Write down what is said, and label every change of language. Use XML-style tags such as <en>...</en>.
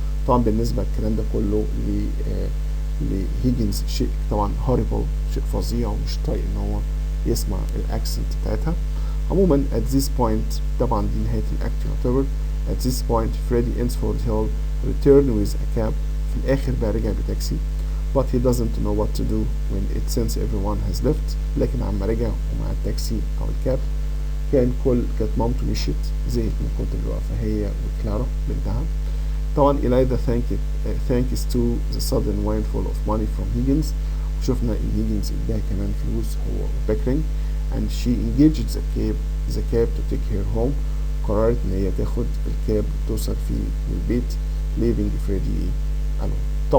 <ar>طبعا بالنسبة الكلام ده كله لهيجنز شيء طبعا هوريبل، شيء فظيع ومش طايق ان هو يسمع الاكسنت بتاعتها. عموما</ar> <en>at this point</en> <ar>طبعا دي نهاية الاكت يعتبر.</ar> <en>at this point Freddie Ensford Hill returned with a cab،</en> <ar>في الاخر بقى رجع بتاكسي</ar> <en>but he doesn't know what to do when it since everyone has left.</en> <ar>لكن عما رجع ومع التاكسي او الكاب كانت مامته مشيت، زهقت من كتر الوقفة هي وكلارا بنتها.</ar> <en>طبعا Eliza thanks to the sudden windfall of money from Higgins،</en> <ar>وشفنا ان هيجنز اداها كمان فلوس هو وبيكرينج</ar> <en>and she engaged the cab to take her home.</en> <ar>قررت ان هي تاخد الكاب توصل فيه للبيت</ar> <en>leaving Freddie alone.</en>